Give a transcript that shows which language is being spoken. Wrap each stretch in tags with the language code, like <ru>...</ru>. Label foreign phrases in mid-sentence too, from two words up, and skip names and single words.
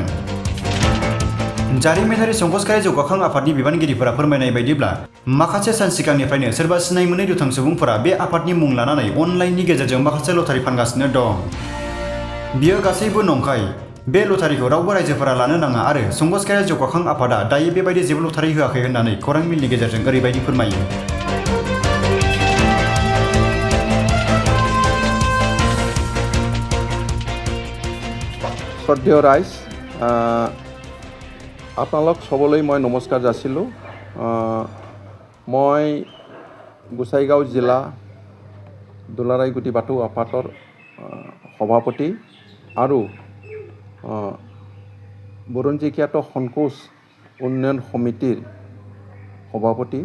<brx>जारिमिनारि संकस खेराइ जौगाखां आफादनि बिबानगिरिफोरा फोरमायनाय बायदिब्ला माखासे सान सिगांनिफ्रायनो सोरबा सिनाय मोनै दुथां सुबुंफोरा बे आफादनि मुं लानानै अनलाइननि गेजेरजों माखासे लटारि फानगासिनो दं। बियो गासैबो नंखाय। बे लटारिखौ रावबो रायजोफोरा लानो नाङा आरो संकस खेराइ जौगाखां आफादा दायो बेबायदि जेबो लटारि होआखै होननानै खौरां मिलनि गेजेरजों ओरैबायदि फोरमायो।</brx> <as>শ্ৰদ্ধেয় ৰাইজ, আপোনালোক সবলৈ মই নমস্কাৰ যাচিলোঁ। মই গোসাইগাঁও জিলা দুলাৰায় গুটি বাথৌ আফাদৰ সভাপতি আৰু বুৰঞ্জী খ্যাত সংকোচ উন্নয়ন সমিতিৰ সভাপতি।</as>